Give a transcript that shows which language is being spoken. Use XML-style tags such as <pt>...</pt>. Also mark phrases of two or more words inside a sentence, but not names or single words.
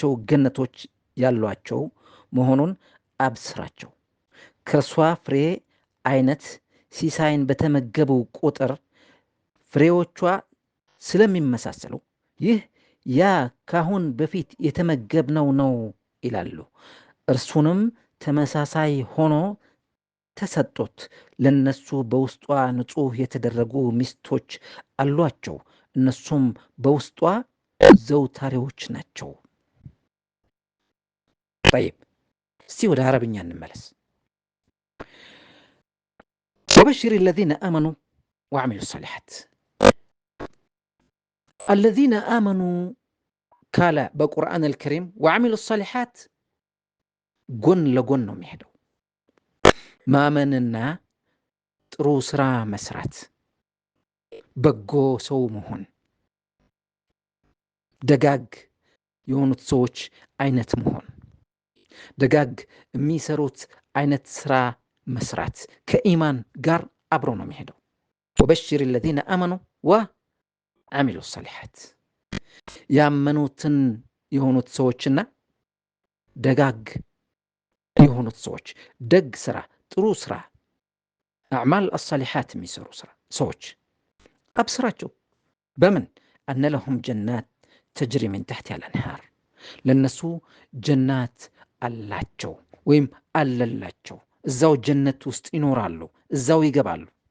<am>ገነቶች ያሏቸው መሆኑን አብስራቸው። ከእርሷ ፍሬ አይነት ሲሳይን በተመገቡ ቁጥር ፍሬዎቿ ስለሚመሳሰሉ ይህ ያ ካሁን በፊት የተመገብነው ነው ይላሉ። እርሱንም ተመሳሳይ ሆኖ ተሰጡት። ለነሱ በውስጧ ንጹሕ የተደረጉ ሚስቶች አሏቸው፣ እነሱም በውስጧ ዘውታሪዎች ናቸው። طيب እስቲ ወደ አረብኛ እንመለስ።</am> <ar>وبشر الذين آمنوا وعملوا الصالحات الذين آمنوا</ar> <am>ካለ በቁርአን አልከሪም</am> <ar>وعملوا الصالحات</ar> <am>ጎን ለጎን ነው የሚሄደው። ማመንና ጥሩ ስራ መስራት፣ በጎ ሰው መሆን፣ ደጋግ የሆኑት ሰዎች አይነት መሆን፣ ደጋግ የሚሰሩት አይነት ስራ መስራት ከኢማን ጋር አብሮ ነው የሚሄደው።</am> <ar>وبشر الذين آمنوا وعملوا الصالحات</ar> <am>ያመኑትን የሆኑት ሰዎችና ደጋግ የሆኑት ሰዎች ደግ ስራ፣ ጥሩ ስራ፣</am> <ar>أعمال الصالحات</ar> <am>የሚሰሩ ሰዎች አብስራቸው። በምን</am> <ar>أن لهم جنات تجري من تحتها الأنهار፣</ar> <am>ለነሱ ጀናት አላቸው ወይም አለላቸው። እዛው ጀነት ውስጥ ይኖራሉ፣ እዛው ይገባሉ።</am>